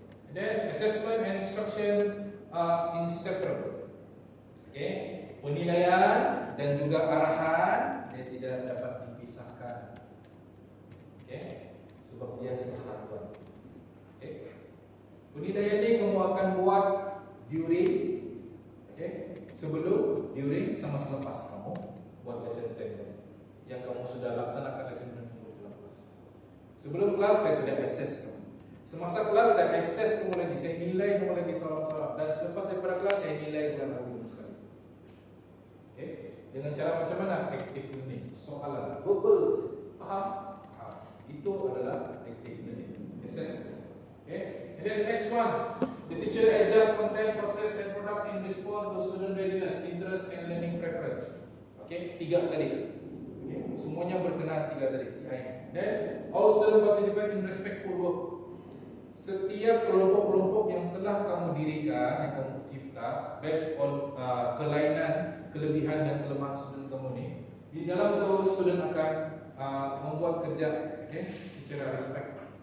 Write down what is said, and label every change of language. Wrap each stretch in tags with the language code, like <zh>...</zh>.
<en>Then assessment and instruction are inseparable.</en> <ms>Penilaian dan juga arahan dia tidak dapat dipisahkan. Sebab dia sehatuan. Penilaian ni kamu akan buat during, sebelum, during sama selepas kamu buat lesson plan yang kamu sudah laksanakan lesson plan dalam kelas. Sebelum kelas saya sudah assess kamu. Semasa kelas saya assess kamu lagi, saya nilai kamu lagi soal-soal, dan selepas daripada kelas saya nilai kamu lagi sekali. Dengan cara macam mana?</ms> <en>Active learning,</en> <ms>soalan,</ms> <en>verbals,</en> <ms>faham? Itu adalah</ms> <en>active learning, assessment. And then next one, the teacher adjust content, process and product in response to student readiness, interest and learning preference.</en> <ms>Tiga tadi. Semuanya berkenaan tiga tadi.</ms> <en>Then all students participate in respectful work.</en> <ms>Setiap kelompok-kelompok yang telah kamu dirikan, yang kamu cipta</ms> <en>based on</en> <ms>kelainan, kelebihan dan kelemahan student kamu ni, di dalam itu student akan membuat kerja secara respect.</ms>